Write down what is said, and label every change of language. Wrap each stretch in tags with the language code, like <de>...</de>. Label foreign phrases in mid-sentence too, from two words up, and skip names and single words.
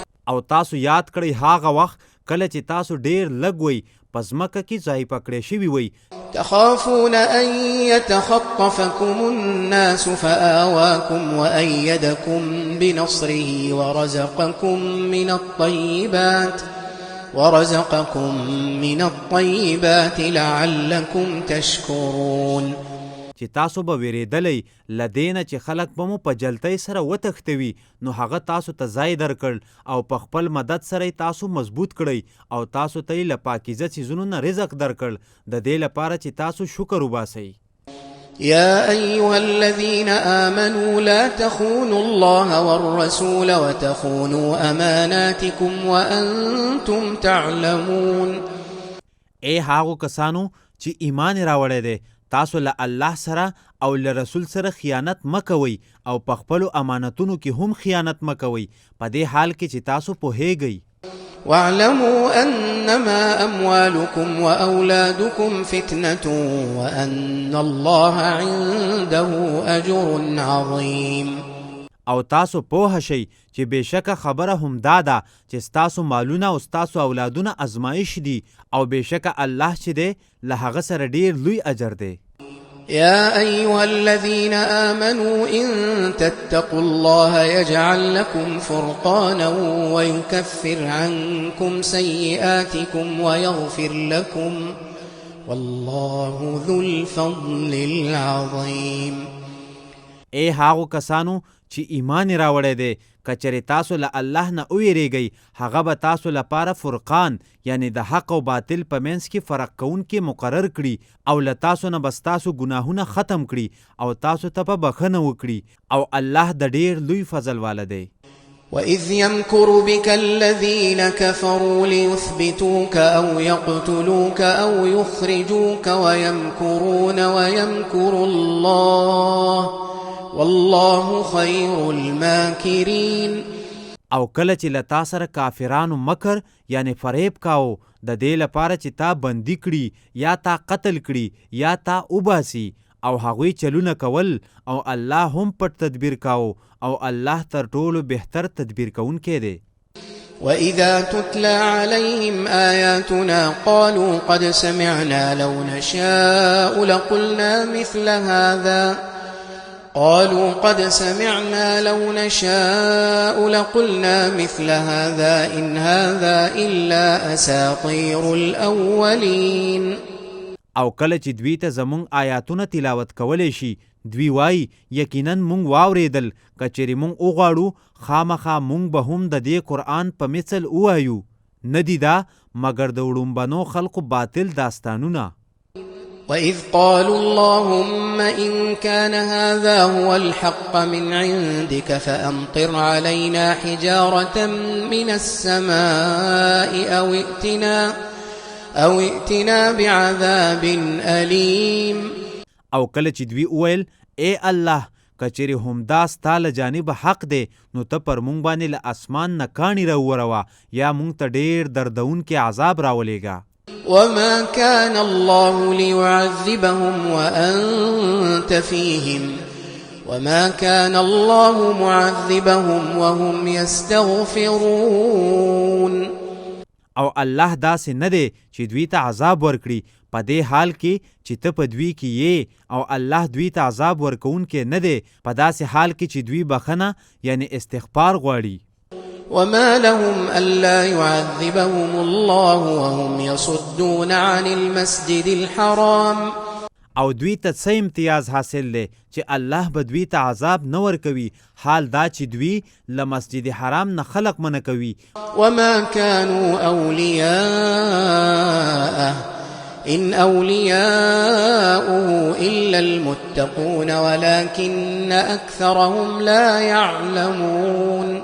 <ps>او تاسو یاد کړئ هاغه وخت کله چې تاسو ډېر لږ وئ په ځمکه کې ځای پکړی شوي وئ.</ps> <ar>تخافون أن يتخطفكم الناس فآواكم وأيدكم بنصره ورزقكم من الطيبات لعلكم تشكرون.</ar> <ps>چې تاسو به ویریدلی لدینه چې خلک به مو په جلتۍ سره وتښتوي نو هغه تاسو ته ځای درکړ او په خپل مدد سره تاسو مضبوط کړئ او تاسو ته له پاکیزه څیزونو نه رزق درکړ د دې لپاره چې تاسو شکر وباسئ.</ps> <ar>يا أيها الذين آمنوا لا تخونوا الله والرسول وتخونوا أماناتكم وأنتم تعلمون.</ar> <ps>اے هاغو کسانو چې ایمان راوړی دی، تاسو له الله سره او له رسول سره خیانت مکوئ او په خپلو امانتونو کې هم خیانت مکوئ په دې حال کې چې تاسو پوهیږئ.</ps> <ar>واعلموا أنما أموالكم وأولادكم فتنة وأن الله عنده أجر عظيم.</ar> <ps>او تاسو پوه شئ چې بېشکه خبره هم دا ده چې ستاسو مالونه او ستاسو اولادونه ازمایش دي او بېشکه الله چې دی له هغه سره ډېر لوی اجر دی.</ps> <ar>يا أيها الذين آمنوا إن تتقوا الله يجعل لكم فرقانا ويكفر عنكم سيئاتكم ويغفر لكم والله ذو الفضل العظيم.</ar> <ps>اے هاغو کسانو چې ایمان راوړی دی، کچرې تاسو له الله نه ویریږئ هغه به تاسو لپاره فرقان یعنی د حق او باطل په منځ کې فرق کوونکي مقرر کړي او له تاسو نه بس تاسو ګناهونه ختم کړي او تاسو ته په بخښنه وکړي او الله د ډېر لوی فضل والا دی.</ps> <ar>وإذ يمكر بك الذين كفروا ليثبتوك أو يقتلوك أو يخرجوك ويمكرون ويمكر الله والله خير الماكرين.</ar> <ps>او کله چې له تا سره کافرانو مکر یعنی فریب کاو د دې لپاره چې تا بندي کړي یا تا قتل کړي یا تا وباسي او هغوی چلونه کول او الله هم پټ تدبیر کاو او الله تر ټولو بهتر تدبیر کوونکی دی.</ps> <ar>وإذا تتلى عليهم آياتنا قالوا قد سمعنا لو نشاء لقلنا مثل هذا إن هذا إلا أساطير الأولين.</ar> <ps>او کله چې دوی ته زمونږ آیاتونه تلاوت کولی شي دوی وای یقینا مونږ واوریدل کچېرې مونږ وغواړو خامخا مونږ به هم د دې قرآن په مثل ووایو ندی دا مګر د وړومبنو خلقو باطل داستانونه.</ps> <ar>وإذ قالوا اللهم إن كان هذا هو الحق من عندك فأمطر علينا حجارة من السماء أو ائتنا بعذاب أليم.</ar> <ps>او کله چې دوی وویل اے الله کچېرې همدا ستا له جانبه حق دی نو ته پر مونږ باندې له اسمان نه کاڼي راووروه یا مونږ ته ډېر دردونکي عذاب راولېږه.</ps> <ar>وما كان الله ليعذبهم وأنت فيهم وما كان الله معذبهم وهم يستغفرون.</ar> <ps>او الله داسې نه دی چې دوی ته عذاب ورکړي په دې حال کې چې ته په دوی کې یې او الله دوی ته عذاب ورکوونکی نه دی په داسې حال کې چې دوی بخنه یعنی استغفار غواړي.</ps> <ar>وما لهم ألا يعذبهم الله وهم يصدون عن المسجد الحرام.</ar> <ps>او دوی ته څه امتیاز حاصل دی چې الله به دوی ته عذاب نه ورکوي حال دا چې دوی له مسجد حرام نه خلق منع کوي.</ps> <ar>وما كانوا أولياءه إن أولياؤه إلا المتقون ولكن أكثرهم لا يعلمون.</ar>